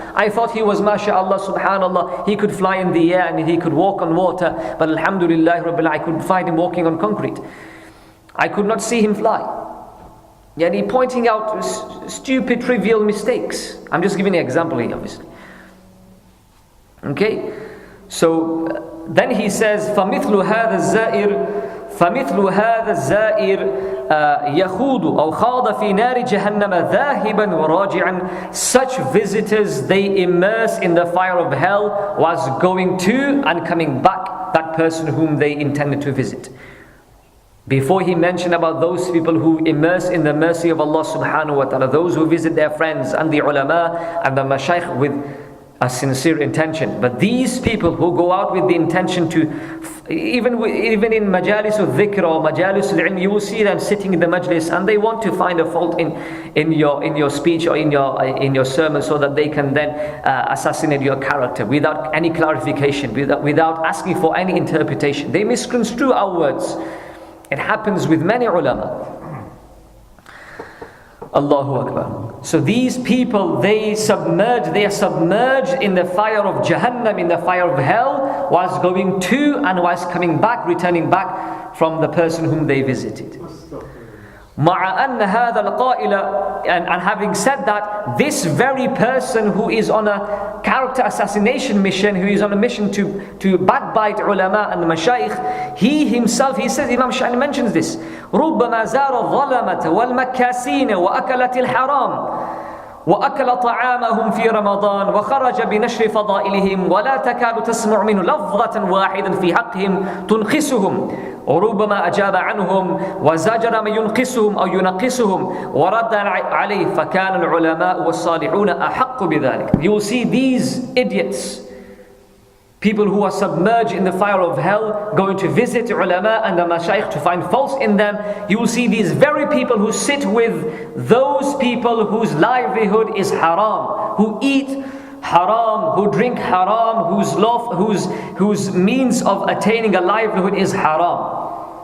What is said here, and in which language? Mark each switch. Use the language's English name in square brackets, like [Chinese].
[English] I thought he was mashallah, subhanallah, he could fly in the air and he could walk on water, but alhamdulillah rabbil, I could find him walking on concrete. I could not see him fly. Yani pointing out stupid, trivial mistakes. I'm just giving an example here, obviously. Okay? So then he says, [Arabic] فَمِثْلُ هَذَا الزَّائِرِ يَخُوضُ أو خاض في نار جهنم ذاهبا وراجعا. [English] Such visitors, they immerse in the fire of hell was going to and coming back, that person whom they intended to visit. Before he mentioned about those people who immerse in the mercy of Allah subhanahu wa ta'ala, those who visit their friends and the ulama and the mashayikh with a sincere intention. But these people who go out with the intention to, even in majalis al-dhikr or majalis al-ilm, you will see them sitting in the majlis and they want to find a fault in your speech or in your sermon so that they can then assassinate your character without any clarification, without asking for any interpretation. They misconstrue our words. It happens with many ulama. Allahu Akbar. So these people, they are submerged in the fire of Jahannam, in the fire of hell, whilst going to and whilst coming back, returning back from the person whom they visited. [Arabic] مع أن هذا القائل, [English] and having said that, this very person who is on a character assassination mission, who is on a mission to backbite ulama and mashayikh, he himself, he says, Imam Sha'rani mentions this, [Arabic] ربما زار الظلمة والمكاسين وأكلت الحرام وأكل طعامهم في رمضان وخرج بنشر فضائلهم ولا تكاد تسمع منه لفظة واحدة في حقهم تنقصهم وربما أجاب عنهم وزجر من ينقصهم أو ينقصهم ورد عليه فكان العلماء والصالحون أحق بذلك. [English] You will see these idiots, people who are submerged in the fire of hell, going to visit ulama and the mashayikh to find faults in them. You will see these very people who sit with those people whose livelihood is haram, who eat haram, who drink haram, whose means of attaining a livelihood is haram.